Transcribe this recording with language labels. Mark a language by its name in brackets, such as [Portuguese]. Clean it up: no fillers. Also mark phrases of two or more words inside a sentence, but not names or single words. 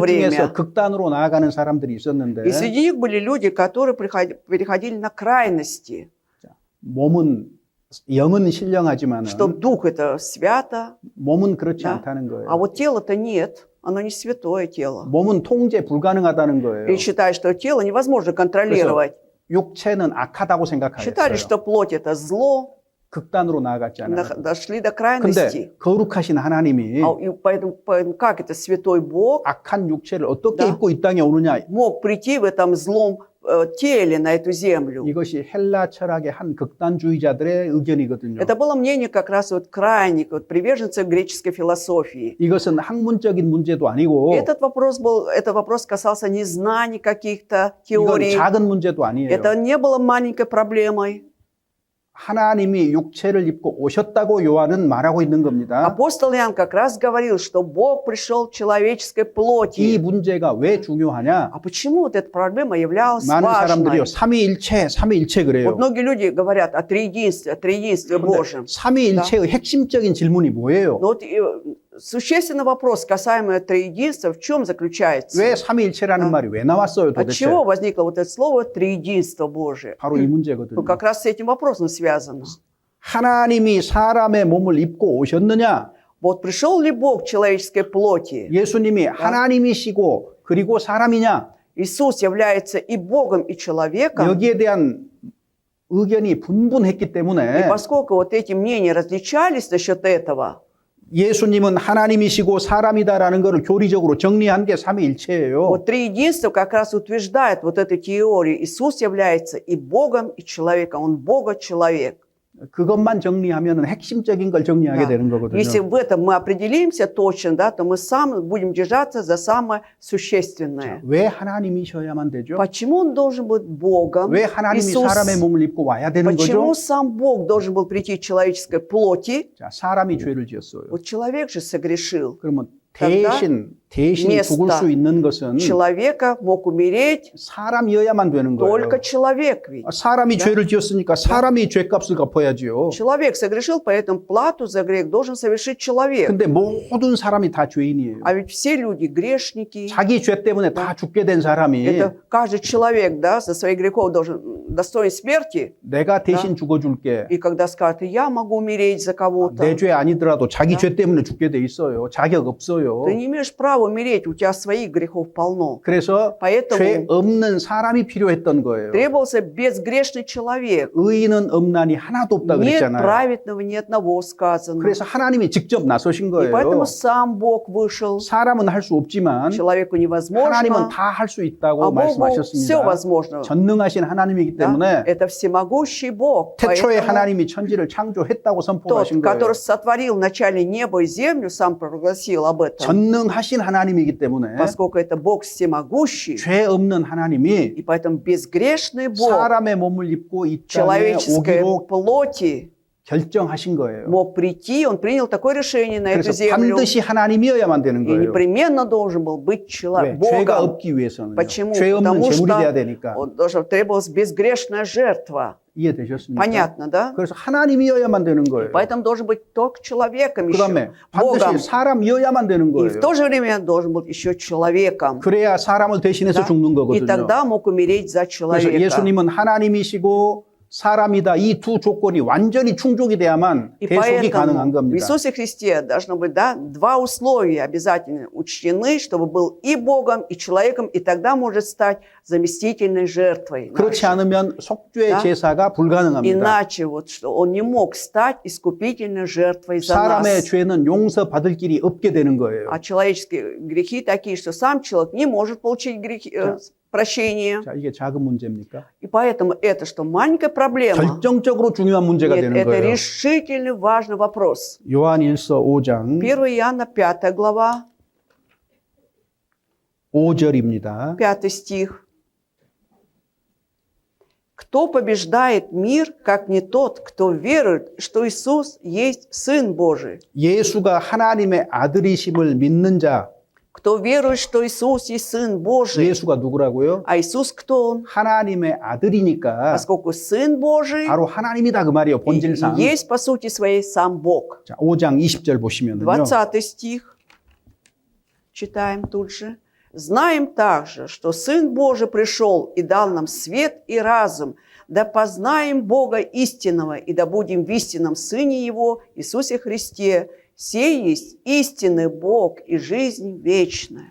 [Korean] 그들 중에서 [Russian] время. [Korean] 극단으로 나아가는 사람들이 있었는데 [Russian] И среди них были люди, которые переходили на крайности, [Korean] 몸은 영은 신령하지만 [Russian] что дух это свято, [Korean] 몸은 그렇지 [Russian] Да. [Korean] 않다는 거예요. [Russian] а вот тело-то нет, оно не святое тело. [Korean] 몸은 통제 불가능하다는 거예요. [Russian] И считают, что тело невозможно контролировать. [Korean] 육체는 악하다고 [Russian] Считали, [Korean] 생각하였어요. [Russian] что плоть это зло, [Korean] 극단으로 나아갔잖아요. [Russian] дошли до [Korean] 근데 [Russian] крайности. [Korean] 거룩하신 하나님이 [Russian] И поэтому как это святой Бог [Korean] 악한 육체를 어떻게 [Russian] Да. [Korean] 입고 이 땅에 오느냐. [Russian] мог прийти в этом злом теле на эту землю? [Korean] 이것이 헬라 철학의 한 극단주의자들의 의견이거든요. [Russian] Это было мнение как раз вот крайних, вот приверженцев греческой философии. [Korean] 이것은 학문적인 문제도 아니고 [Russian] Этот вопрос касался не знаний каких-то [Korean] 이건 [Russian] теорий. [Korean] 작은 문제도 아니에요. [Russian] Это не было маленькой проблемой. [Korean] 하나님이 육체를 입고 오셨다고 요한은 말하고 있는 겁니다. [Russian] Апостол Иоанн как раз говорил, что Бог пришел в человеческой [Korean] 이 [Russian] плоти. [Korean] 문제가 왜 중요하냐? [Russian] А почему вот эта проблема являлась [Korean] 많은 사람들이요, [Russian] важной? [Korean] 삼위일체 [Russian] Вот [Korean] 그래요. [Russian] многие люди говорят о триединстве Божьем. [Korean] 삼위일체의 핵심적인 질문이 뭐예요? [Russian] Но вот существенный вопрос, касаемо триединства, в чем заключается? [Korean] 왜 삼위일체라는 [Russian] Да. [Korean] 말이 왜 나왔어요, [Russian] От [Korean] 도대체? [Russian] чего возникло вот это слово триединство Божие? [Korean] 바로 이 문제거든요. [Russian] Ну, как раз с этим вопросом связано. [Korean] 하나님이 사람의 몸을 입고 오셨느냐? [Russian] Вот пришел ли Бог в человеческой плоти? [Korean] 예수님이 하나님이시고 그리고 사람이냐? [Russian] Иисус является и Богом, и человеком. [Korean] 여기에 대한 의견이 분분했기 [Russian] И [Korean] 때문에 [Russian] поскольку вот эти мнения различались насчет этого, [Korean] 예수님은 하나님이시고 사람이다라는 것을 교리적으로 정리한 게 삼위일체예요. [Russian] вот триединство как раз утверждает вот эту теорию. Иисус является и Богом, и человеком. Он Бога-человек. [Korean] 그것만 정리하면 핵심적인 걸 정리하게 [Russian] Да. [Korean] 되는 거거든요. [Russian] Если в этом мы определимся точно, да, то мы сами будем держаться за самое существенное. [Korean] 왜 하나님이셔야만 되죠? [Russian] Почему он должен быть Богом? [Korean] 왜 하나님이 [Russian] Иисус, [Korean] 사람의 몸을 입고 와야 되는 [Russian] почему [Korean] 거죠? [Russian] сам Бог должен был прийти в человеческой плоти? [Korean] 자, 사람이 죄를 지었어요. [Russian] Вот человек же согрешил. [Korean] 그러면 [Russian] тогда [Korean] 대신 죽을 수 있는 것은 [Russian] Человека мог умереть [Korean] 사람이어야만 되는 거예요. [Russian] только человек ведь. [Korean] 사람이 [Russian] Да. [Korean] 죄를 지었으니까 사람이 죄값을 갚아야지요. [Russian] Человек согрешил, поэтому плату за грех должен совершить человек. [Korean] 근데 모든 사람이 다 죄인이에요. [Russian] А ведь все люди грешники. [Korean] 자기 죄 때문에 다 죽게 된 사람이 [Russian] Это каждый человек, да, за своих грехов должен достоин смерти, [Korean] 내가 대신 죽어줄게. [Russian] и когда скажет, я могу умереть за кого-то, [Korean] 내 죄 아니더라도 자기 죄 때문에 죽게 돼 있어요. 자격 없어요. [Russian] ты не имеешь права умереть, у тебя своих грехов полно. [Korean] 그래서 [Russian] Поэтому [Korean] 죄 없는 사람이 필요했던 거예요. [Russian] требовался безгрешный человек. [Korean] 의인은 없나니 하나도 없다 [Russian] Нет [Korean] 그랬잖아요. [Russian] праведного, ни одного сказано. [Korean] 그래서 하나님이 직접 나서신 [Russian] И поэтому [Korean] 거예요. [Russian] сам Бог вышел. [Korean] 사람은 할 수 없지만 [Russian] Человеку [Korean] 하나님은 [Russian] невозможно, [Korean] 다 할 수 [Russian] а [Korean] 있다고 [Russian] Богу все [Korean] 말씀하셨습니다. [Russian] возможно. [Korean] 전능하신 하나님이기 [Russian] Да? [Korean] 때문에 [Russian] Это всемогущий Бог. [Korean] 태초에 [Russian] Поэтому [Korean] 하나님이 천지를 창조했다고 [Russian] тот, [Korean] 선포하신 거예요. [Russian] который сотворил вначале небо и землю, сам провозгласил об этом. [Korean] 전능하신 하나님이기 때문에 [Russian] Поскольку это Бог всемогущий, [Korean] 죄 없는 하나님이 [Russian] и поэтому безгрешный Бог [Korean] 사람의 몸을 입고 이 땅에 [Russian] человеческой [Korean] 오기로 [Russian] плоти [Korean] 결정하신 거예요. [Russian] мог прийти, он принял такое решение на эту [Korean] 그래서 [Russian] землю. [Korean] 반드시 하나님이어야만 되는 [Russian] И [Korean] 거예요. [Russian] непременно должен был быть [Korean] 왜? 죄가 [Russian] Богом. [Korean] 없기 위해서는요. [Russian] Почему? [Korean] 죄 없는 [Russian] Потому [Korean] 제물이 돼야 [Russian] что [Korean] 되니까. [Russian] требовалась безгрешная жертва. [Korean] 이해되셨습니까? [Russian] Понятно, да? [Korean] 그래서 하나님이어야만 되는 거예요. [Russian] Поэтому должен быть только человеком [Korean] 그다음에 [Russian] еще, Богом. [Korean] 반드시 사람이어야만 되는 [Russian] И в [Korean] 거예요. [Russian] то же время должен быть еще человеком. [Korean] 그래야 사람을 대신해서 [Russian] Да? [Korean] 죽는 [Russian] И [Korean] 거거든요. [Russian] тогда мог умереть за [Korean] 그래서 [Russian] человека. [Korean] 예수님은 하나님이시고 사람이다. 이 두 조건이 완전히 충족이 돼야만 [Russian] И [Korean] 대속이 가능한 [Russian] поэтому в [Korean] 겁니다. [Russian] Иисусе Христе должно быть два условия обязательно учтены, чтобы был и Богом, и человеком, и тогда может стать заместительной жертвой. [Korean] 그렇지 [Russian] нашей. [Korean] 않으면 속죄 [Russian] Да? [Korean] 제사가 불가능합니다. [Russian] Иначе вот что он не мог стать искупительной жертвой за [Korean] 사람의 [Russian] нас. [Korean] 죄는 용서받을 길이 없게 되는 거예요. [Russian] А человеческие грехи такие, что сам человек не может получить прощение. [Korean] 자, 이게 작은 문제입니까? [Russian] И поэтому это что, маленькая проблема? [Korean] 결정적으로 중요한 문제가 [Russian] Нет, [Korean] 되는 [Russian] это [Korean] 거예요. [Russian] решительно важный вопрос. [Korean] 요한일서 5장 [Russian] 1 Иоанна 5 глава, [Korean] 5절입니다. [Russian] 5 стих. «Кто побеждает мир, как не тот, кто верует, что Иисус есть Сын Божий? [Korean] 예수가 하나님의 아들이심을 믿는 자, [Russian] Кто верует, что Иисус есть Сын Божий?» [Korean] 예수가 누구라고요? [Russian] А Иисус кто Он? [Korean] 하나님의 아들이니까 [Russian] Поскольку Сын Божий [Korean] 바로 하나님이다 그 말이에요. [Russian] и [Korean] 본질상. [Russian] есть по сути своей сам Бог. [Korean] 자, 5장 20절 보시면요. [Russian] 20 стих. Читаем тут же. «Знаем также, что Сын Божий пришел и дал нам свет и разум, да познаем Бога истинного, и да будем в истинном Сыне Его, Иисусе Христе. Сей есть истинный Бог и жизнь вечная».